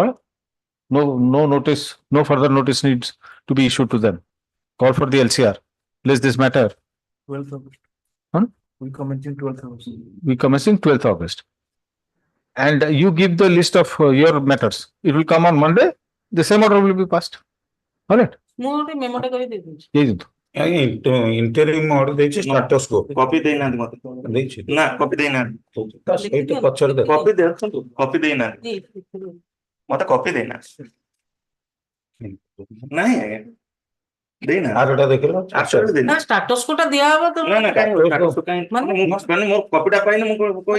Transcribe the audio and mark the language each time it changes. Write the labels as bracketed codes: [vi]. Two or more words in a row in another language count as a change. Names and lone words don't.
[en] No notice, no further notice needs to be issued to them. Call for the LCR. List this matter. 12th August. We commencing 12th August. And you give the list of your matters. It will come on Monday. The same order will be passed. All right. [or] ମୁଁ ଗୋଟେ ମେମୋଟା କରି ଦେଇଦେଉଛି [en] interim order ଦେଇଛି status quo [or] କପି ଦେଇନାହାନ୍ତି ମତେ ଦେଇଛି ନା କପି ଦେଇନାହାନ୍ତି ତା ସେଇଟା ପଛରେ ଦେଖ କପି ଦିଅନ୍ତୁ କପି ଦେଇନାହାନ୍ତି ମତେ କପି ଦେଇନାହାନ୍ତି ନାହିଁ ଆଜ୍ଞା ଦେଇନା ଆରଟା ଦେଖିଲ ନା status କୋଟା ଦିଆହବ ତ ନା ନା କାଇଁ ମାନେ ମୋର କପିଟା ପାଇନି ମୁଁ କହିବି